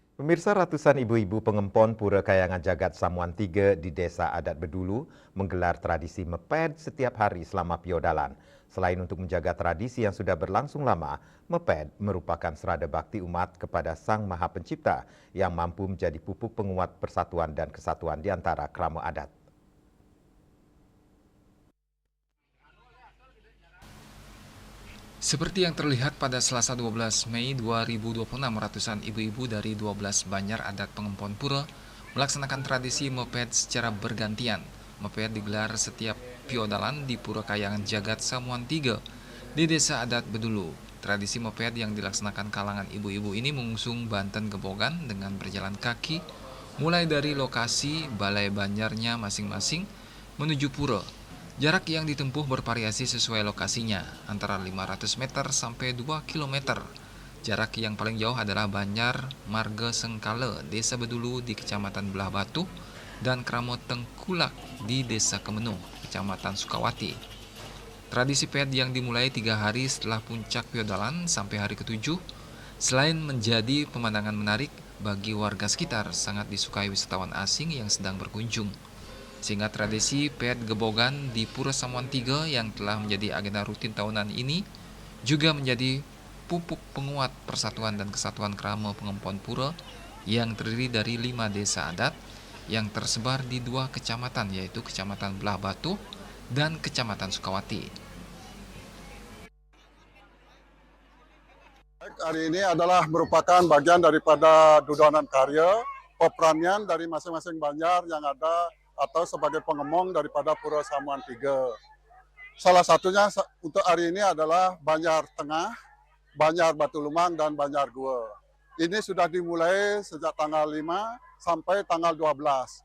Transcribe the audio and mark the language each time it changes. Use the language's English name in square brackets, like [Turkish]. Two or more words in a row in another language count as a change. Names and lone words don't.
[Indonesian] Pemirsa, ratusan ibu-ibu pengempon Pura Kayangan Jagat Samuan Tiga di Desa Adat Bedulu menggelar tradisi meped setiap hari selama Piodalan. Selain untuk menjaga tradisi yang sudah berlangsung lama, meped merupakan serada bakti umat kepada Sang Maha Pencipta yang mampu menjadi pupuk penguat persatuan dan kesatuan di antara kerama adat. Seperti yang terlihat pada Selasa 12 Mei 2026, ratusan ibu-ibu dari 12 banjar adat Pengempon Pura melaksanakan tradisi moped secara bergantian. Moped digelar setiap Piodalan di Pura Kayangan Jagat Samuan Tiga di Desa Adat Bedulu. Tradisi moped yang dilaksanakan kalangan ibu-ibu ini mengusung Banten Gebogan dengan berjalan kaki mulai dari lokasi balai banjarnya masing-masing menuju pura. Jarak yang ditempuh bervariasi sesuai lokasinya, antara 500 meter sampai 2 km. Jarak yang paling jauh adalah Banjar Marga Sengkala, Desa Bedulu di Kecamatan Belah Batu, dan Kramo Tengkulak di Desa Kemenung, Kecamatan Sukawati. Tradisi ped yang dimulai 3 hari setelah puncak Piodalan sampai hari ke-7, selain menjadi pemandangan menarik bagi warga sekitar, sangat disukai wisatawan asing yang sedang berkunjung. Sehingga tradisi ped gebogan di Pura Samuan Tiga yang telah menjadi agenda rutin tahunan ini juga menjadi pupuk penguat persatuan dan kesatuan kerama Pengempon Pura yang terdiri dari 5 desa adat yang tersebar di 2 kecamatan, yaitu Kecamatan Belah Batu dan Kecamatan Sukawati. Hari ini adalah merupakan bagian daripada dudonan karya, peperanian dari masing-masing banjar yang ada atau sebagai pengemong daripada Pura Samuan Tiga. Salah satunya untuk hari ini adalah Banjar Tengah, Banjar Batu Lumang, dan Banjar Gua. Ini sudah dimulai sejak tanggal 5 sampai tanggal 12.